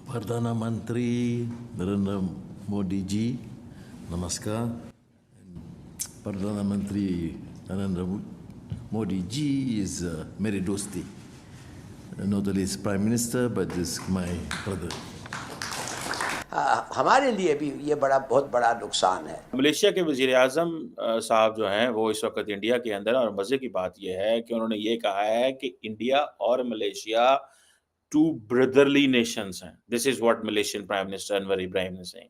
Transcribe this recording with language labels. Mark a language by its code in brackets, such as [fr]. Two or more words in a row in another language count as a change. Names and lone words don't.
[ms] Perdana Menteri Narendra Modi ji, namaskar. Perdana Menteri Narendra Modi ji is [hi] मेरे दोस्ती. [en] Not only is Prime Minister, but is my brother. [hi] हमारे लिए भी ये बहुत बड़ा नुकसान है। मलेशिया के वजीर आजम साहब जो हैं वो इस वक्त इंडिया के अंदर, और मजे की बात यह है कि उन्होंने ये कहा है कि इंडिया और मलेशिया [en] two brotherly nations [hi] हैं। [en] This is what Malaysian Prime Minister Anwar Ibrahim ने say